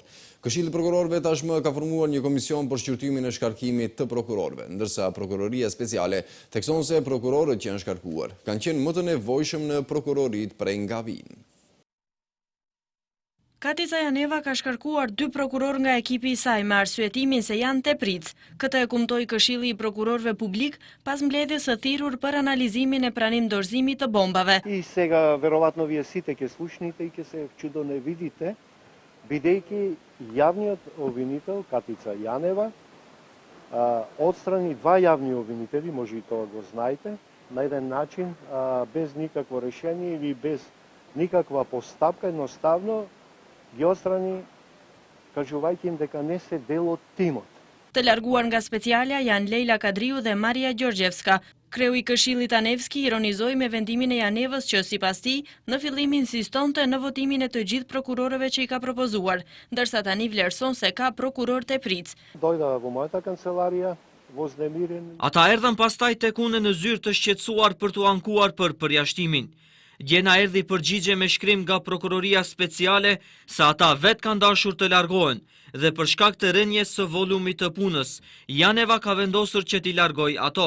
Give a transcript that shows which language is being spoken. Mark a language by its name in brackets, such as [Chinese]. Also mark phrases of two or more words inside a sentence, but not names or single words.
[Albanian] Këshilli i Prokurorëve tashmë ka formuar një komision për shqyrtimin e shkarkimit të prokurorëve, ndërsa prokuroria speciale thekson se prokurorët që janë shkarkuar kanë qenë më të nevojshëm në prokuroritë prej nga vinë. Katisa Janeva ka shkarkuar 2 prokuror nga ekipi i saj me arsyetimin se janë tepric. Këtë e kumtoi Këshilli i Prokurorëve Publik pas mbledhjes së thirrur për analizimin e pranim dorëzimit të bombave. [Macedonian] И сега вероятно вие сите ќе слушните и ќе се чудо не видите, бидејќи јавниот обвинител Катица Јанева отстрани 2 јавни обвинители, може и тоа го знаете, на еден начин без никакво решение или без никаква постапка, едноставно ги отстрани кажувајќи им дека не се дел од тимот. [Albanian] Të larguar nga specialja janë Leila Kadriu dhe Maria Gjorgjevska. Kreu i Këshillit Anevski ironizoi me vendimin e Janevës që sipas tij në fillim insistonte në votimin e të gjithë prokurorëve që i ka propozuar, ndërsa tani vlerëson se ka prokuror tepric. [Macedonian] Дојдаа во мојата канцеларија, вознемирени. [Albanian] Ata erdhën pastaj tek unë në zyrë të shqetësuar për t'u ankuar për përjashtimin. Gjena erdhi përgjigje me shkrim nga prokuroria speciale se ata vetë kanë dashur të largohen dhe për shkak të rënjes së volumit të punës, Janeva ka vendosur që t'i largoj ato.